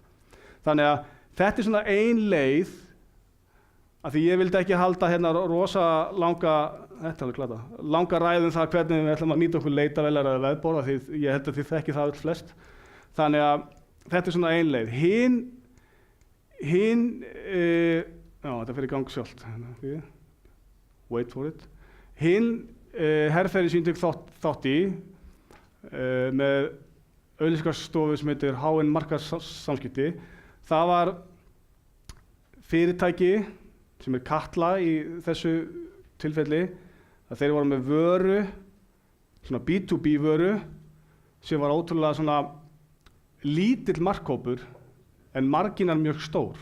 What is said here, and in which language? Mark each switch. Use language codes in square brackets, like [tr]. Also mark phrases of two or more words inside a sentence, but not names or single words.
[is] Þannig að þetta er svona ein leið, af því ég vildi ekki halda hérna rosa langa ræðum það hvernig við ætlum að nýta okkur leitavélar eða vefborð, af því ég held að þið þekki það öll flest. Þannig að þetta er svona ein leið. Þetta fer í gang sjálft. [en] Wait for it. [is] Herferðin sem ég tek þátt í með auglýsingastofu sem heitir HN Markaðssamskipti, það var fyrirtæki sem er Katla í þessu tilfelli, að þeir voru með vöru, svona B2B vöru, sem var ótrúlega svona lítill markhópur en marginar mjög stór.